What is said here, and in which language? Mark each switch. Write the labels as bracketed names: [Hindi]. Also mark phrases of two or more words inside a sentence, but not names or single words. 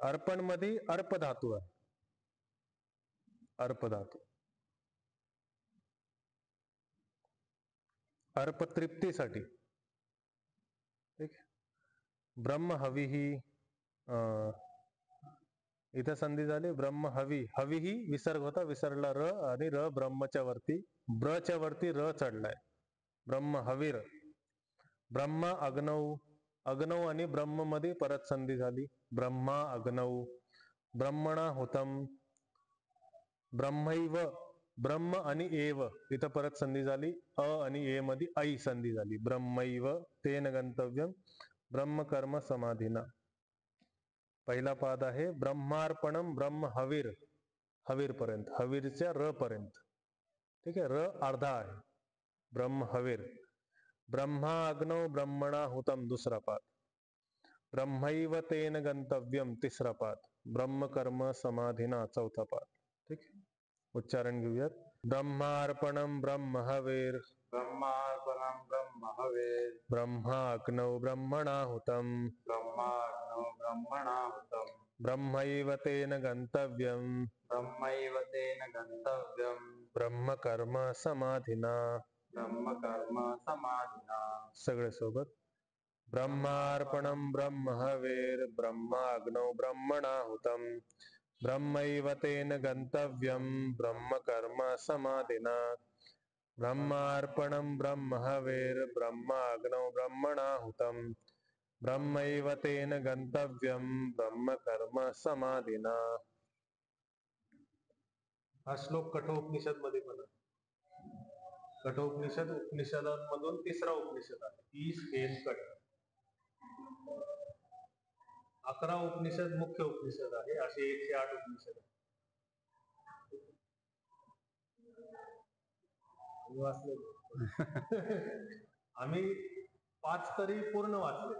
[Marathi] अर्पण मध्ये अर्प धातू आहे. अर्प धातू अर्प तृप्तीसाठी. ठीक आहे. [Sanskrit] ब्रह्म हवीही, [Marathi] इथं संधी झाली [Sanskrit] ब्रह्म हवी. [Marathi] हवीही विसर्ग होता, विसरला र, आणि र ब्रह्मच्या वरती, ब्रच्या वरती र चढलाय. [Sanskrit] ब्रह्म हवीर. ब्रह्म अग्नौ, [Marathi] अग्नौ आणि ब्रह्म मध्ये परत संधी झाली. [Sanskrit] ब्रह्मा अग्नौ. ब्रह्मणाहुतम. [Marathi] ब्रह्मैव, ब्रह्म आणि एव, इथं परत संधी झाली. अ आणि ए मध्ये ऐ संधी झाली. [Sanskrit] ब्रह्मैव तेन गंतव्यम ब्रह्म कर्म समाधीना. [Marathi] पहिला पाद आहे [Sanskrit] ब्रह्मार्पणम ब्रह्म हवीर, [Marathi] हवीर पर्यंत, हवीरच्या र पर्यंत. ठीक आहे. र अर्धा आहे. [Sanskrit] ब्रह्म हवीर. ब्रह्मा अग्नौ ब्रह्मणाहुतम [Marathi] दुसरा पाद. [Sanskrit] ब्रह्मैव तेन गंतव्यम [Marathi] तिसरा पाद. [Sanskrit] ब्रह्म कर्म समाधीना [Marathi] चौथा पाद. ठीक आहे. उच्चारण घेऊयात. [Sanskrit] ब्रह्मार्पणम ब्रह्म हवीर. ब्रह्मार्पणं ब्रह्म हवेत्. ब्रह्मा अग्नौ ब्रह्मणाहुतम. ब्रह्माग्नौ ब्रह्मणाहुतं. ब्रह्मैव तेन गंतव्यम. ब्रह्मैव तेन गन्तव्यं. ब्रह्म कर्म समाधिना. ब्रह्म कर्म समाधिना. [Marathi] सगळे सोबत. [Sanskrit] ब्रह्मार्पणं ब्रह्म हविर्ब्रह्माग्नौ ब्रह्मणाहुतं ब्रह्मैव तेन गन्तव्यं ब्रह्म कर्म समाधिना ब्रह्मार्पणं ब्रह्म हविर्ब्रह्माग्नौ ब्रह्मणाहुतं ब्रह्मैव तेन गन्तव्यं ब्रह्म कर्म समाधिना. [Marathi] हा श्लोक कठोपनिषद मध्ये पण आहे. कठोपनिषद उपनिषदांमधून तिसरा उपनिषद आहे. ईश हेन कठ. 11 उपनिषद मुख्य उपनिषद आहे, असे 108 उपनिषद आम्ही 5 तरी पूर्ण वाचले.